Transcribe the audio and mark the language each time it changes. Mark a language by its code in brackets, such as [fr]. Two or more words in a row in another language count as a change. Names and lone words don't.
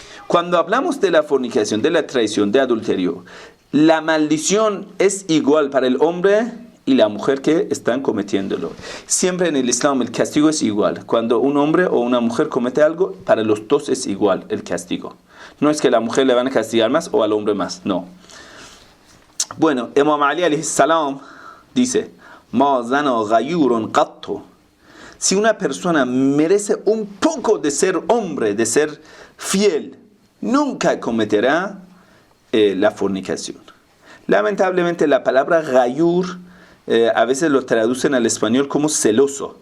[es] Cuando hablamos de la fornicación, de la traición, de adulterio, la maldición es igual para el hombre y la mujer que están cometiéndolo. Siempre en el Islam el castigo es igual. Cuando un hombre o una mujer comete algo, para los dos es igual el castigo. No es que a la mujer le van a castigar más o al hombre más, no. Bueno, [ar] إمام علي عليه السلام dice: "ما زنى غيور قط". [es] Si una persona merece un poco de ser hombre, de ser fiel, nunca cometerá la fornicación. Lamentablemente la palabra ghayur a veces lo traducen al español como celoso.